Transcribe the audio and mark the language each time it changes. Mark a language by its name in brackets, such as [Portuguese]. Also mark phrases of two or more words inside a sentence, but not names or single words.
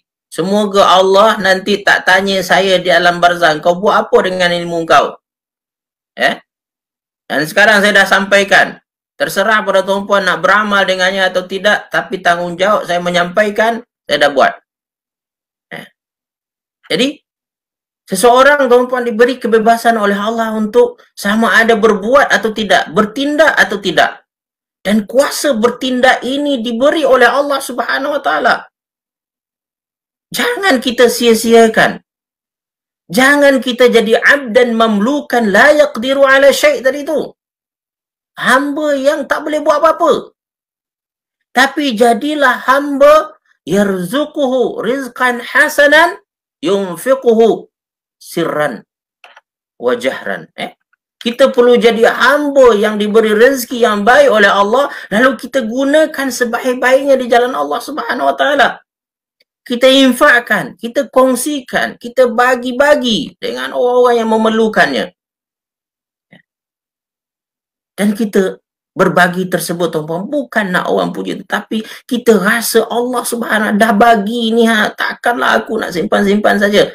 [Malay] Semoga Allah nanti tak tanya saya di alam barzakh, kau buat apa dengan ilmu kau? Dan sekarang saya dah sampaikan. Terserah pada tuan-puan nak beramal dengannya atau tidak. Tapi tanggungjawab saya menyampaikan, saya dah buat. Jadi, seseorang tuan-puan diberi kebebasan oleh Allah untuk sama ada berbuat atau tidak. Bertindak atau tidak. Dan kuasa bertindak ini diberi oleh Allah [Arabic] سبحانه وتعالى. [Malay] Jangan kita sia-siakan. Jangan kita jadi [Arabic] عبدا مملوكا لا يقدر على شيء' [Malay] tadi tu. Hamba yang tak boleh buat apa-apa. Tapi jadilah hamba [Arabic] يرزقه رزقا حسنا ينفقه سرا وجهرا. [Malay] Kita perlu jadi hamba yang diberi rezeki yang baik oleh Allah, lalu kita gunakan sebaik-baiknya di jalan Allah [Arabic] سبحانه وتعالى. [Malay] Kita infakkan, kita kongsikan, kita bagi-bagi dengan orang-orang yang memerlukannya. Dan kita berbagi tersebut, tuan-puan, bukan nak orang puji, tetapi kita rasa Allah Subhanahu dah bagi ni, takkanlah aku nak simpan-simpan saja.